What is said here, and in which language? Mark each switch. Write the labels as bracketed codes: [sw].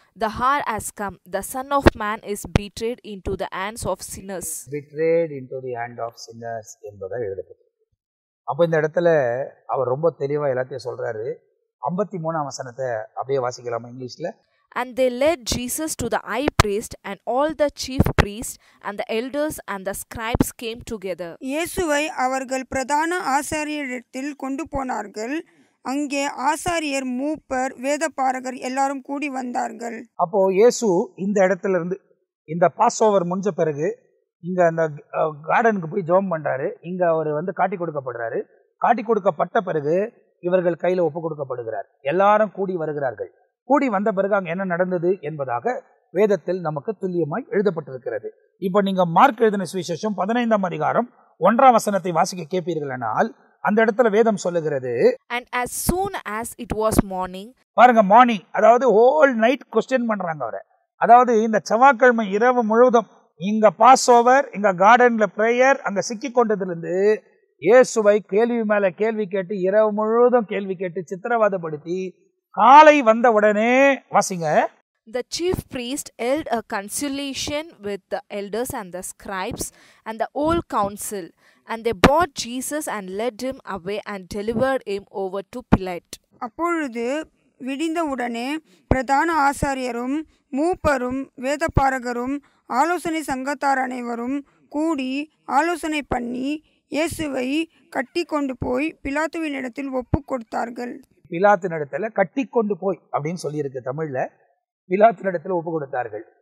[en] The hour has come. The Son of Man is betrayed into the hands of sinners. Betrayed into the hand of sinners [ta] என்பதை எழுதப்பட்டிருக்கு. அப்போ இந்த இடத்துல அவர் ரொம்ப தெளிவாக எல்லாத்தையும் சொல்றாரு. 53ஆம் வசனத்தை அப்படியே வாசிக்கலாமா இங்கிலீஷ்ல? [en] And they led Jesus to the high priest, and all the chief priests and the elders and the scribes came together. [ta] இயேசுவை அவர்கள் பிரதான ஆசாரியரிடத்தில் கொண்டு போனார்கள். அங்கே ஆசாரியர், மூப்பர், வேதபாரகர் எல்லாரும் கூடி வந்தார்கள். அப்போ இயேசு இந்த இடத்துல இருந்து இந்த பாஸ் ஓவர் முடிஞ்ச பிறகு இங்க அந்த கார்டனுக்கு போய் ஜெபம் பண்றாரு. இங்க அவர் காட்டி கொடுக்கப்படுறாரு. காட்டி கொடுக்கப்பட்ட பிறகு இவர்கள் கையில ஒப்பு கொடுக்கப்படுகிறார். எல்லாரும் கூடி வருகிறார்கள். கூடி வந்த பிறகு அங்க என்ன நடந்தது என்பதாக வேதத்தில் நமக்கு துல்லியமாய் எழுதப்பட்டிருக்கிறது. இப்போ நீங்க மார்க் எழுதின சுவிசேஷம் 15ஆம் அதிகாரம் 1ஆம் வசனத்தை வாசிக்க கேட்பீர்களானால் அந்த இடத்துல வேதம் சொல்லுகிறது, [en] And as soon as it was morning, [ta] பாருங்க, மார்னிங், அதாவது [en] whole night question [ta] பண்றாங்க அவரை. அதாவது இந்த செவ்வாய்க்கிழமை இரவு முழுவதும் இங்க பாஸ் ஓவர், இங்க கார்டன்ல பிரேயர், அங்க சிக்கி கொண்டதிலிருந்து இயேசுவை கேள்வி மேல கேள்வி கேட்டு இரவு முழுவதும் கேள்வி கேட்டு சித்திரவதைப்படுத்தி காலை வந்த உடனே வாசிங்க. [en] the chief priest held a consultation with the elders and the scribes and the whole council, and they brought Jesus and led him away and delivered him over to Pilate. [ta] அப்பொழுது விடிந்தவுடனே பிரதான ஆசாரியரும் மூப்பரும் வேதபாரகரும் ஆலோசனை சங்கத்தார் அனைவரும் கூடி ஆலோசனை பண்ணி இயேசுவை கட்டி கொண்டு போய் பிலாத்துவினிடத்தில் ஒப்பு கொடுத்தார்கள். பிலாத்தினிடத்துல கட்டி கொண்டு போய் அப்படின்னு சொல்லியிருக்கு தமிழ்ல. பிலாத்தினிடத்துல ஒப்பு கொடுத்தார்கள்.